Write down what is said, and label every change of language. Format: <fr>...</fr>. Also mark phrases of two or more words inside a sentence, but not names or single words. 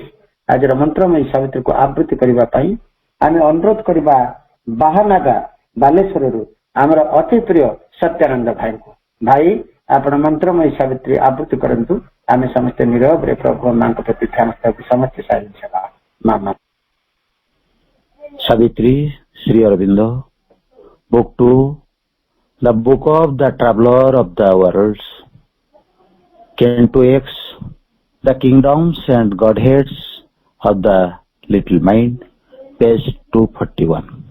<or>ଆଜିର ମନ୍ତ୍ରମୟୀ ସାବିତ୍ରୀକୁ ଆବୃତ୍ତି କରିବା ପାଇଁ ଆମେ ଅନୁରୋଧ କରିବା ବାହାନାଗା ବାଲେଶ୍ୱରରୁ ଆମର ଅତି ପ୍ରିୟ ସତ୍ୟାନନ୍ଦ ଭାଇଙ୍କୁ। ଭାଇ ଆପଣ ମନ୍ତ୍ରମୟୀ ସାବିତ୍ରୀ ଆବୃତ୍ତି କରନ୍ତୁ। ଆମେ ସମସ୍ତେ ନିରବରେ ପ୍ରଭୁ ମାଙ୍କ ପ୍ରତି ଧ୍ୟାନସ୍ଥ ସମସ୍ତେ ସାଇଲେନ୍ସ ହେବା। ମାମା</or> <en>Savitri, Sri Aurobindo, Book 2, The Book of the Traveler of the Worlds, Canto X, The Kingdoms and Godheads of the Little Mind, page 241.</en>